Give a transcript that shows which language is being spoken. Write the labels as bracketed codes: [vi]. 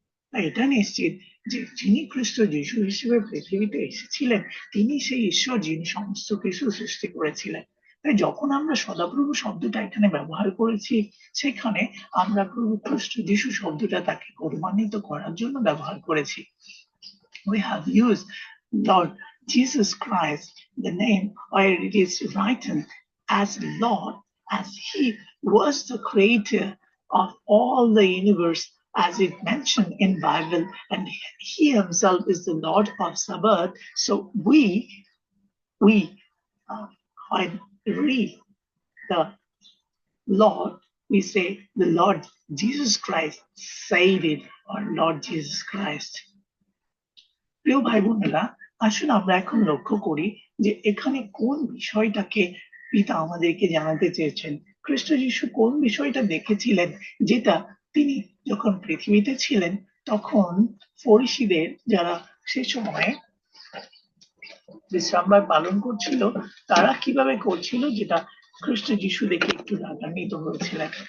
[bn] তাই এটা নিশ্চিত যে যিনি খ্রিস্ট যিশু হিসেবে পৃথিবীতে এসেছিলেন, তিনি সেই ঈশ্বর যিনি সমস্ত কিছু সৃষ্টি করেছিলেন। তাই যখন আমরা সদাপ্রভু শব্দটা এখানে ব্যবহার করেছি, সেখানে আমরা প্রভু খ্রিস্ট যিশু শব্দটা তাকে গৌরবান্বিত করার জন্য ব্যবহার করেছি। [en] We have used Lord Jesus Christ, the name where it is written as Lord, as He was the creator of all the universe, as it mentioned in Bible, and He Himself is the Lord of Sabbath. So we when read the Lord, we say the Lord Jesus Christ said it, or Lord Jesus Christ. [bn] প্রিয় ভাই বোনেরা, আসুন আমরা এখন লক্ষ্য করি যে এখানে কোন বিষয়টাকে পিতা আমাদেরকে জানাতে চেয়েছেন খ্রিস্ট যিশু কোন বিষয়টা দেখেছিলেন, যেটা তিনি যখন পৃথিবীতে ছিলেন তখন ফরিসীদের, যারা সে সময় বিশ্রামবার পালন করছিল, তারা কিভাবে করছিল, যেটা খ্রিস্ট যিশু দেখে একটু রাগান্বিত হয়েছিলেন।